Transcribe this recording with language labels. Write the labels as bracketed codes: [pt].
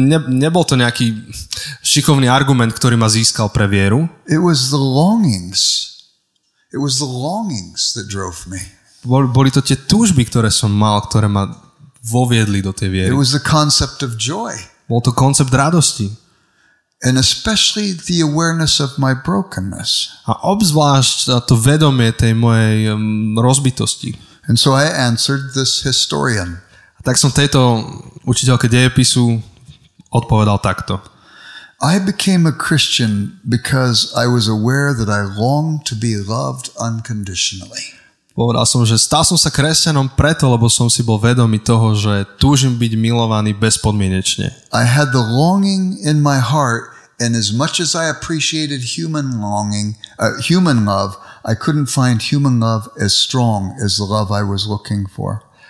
[sk] Nebol to nejaký šikovný argument, ktorý ma získal pre vieru. [en] It was the longings. It was the longings that drove me. [sk] Boli to tie túžby, ktoré som mal, ktoré ma voviedli do tej viery. [en] It was the concept of joy. [sk] Bol to koncept radosti. [en] And especially the awareness of my brokenness. [sk] A obzvlášť to vedomie tej mojej rozbitosti. [en] And so I answered this historian. [sk] A tak som tejto učiteľke dejepisu odpovedal takto. [en] I became a Christian because I was aware that I longed to be loved unconditionally. [sk] Povedal som, že stal som sa kresťanom preto, lebo som si bol vedomý toho, že túžim byť milovaný bezpodmienečne. [en] I had the longing in my heart, and as much as I appreciated human love, I couldn't find human love as strong as the love I was looking for.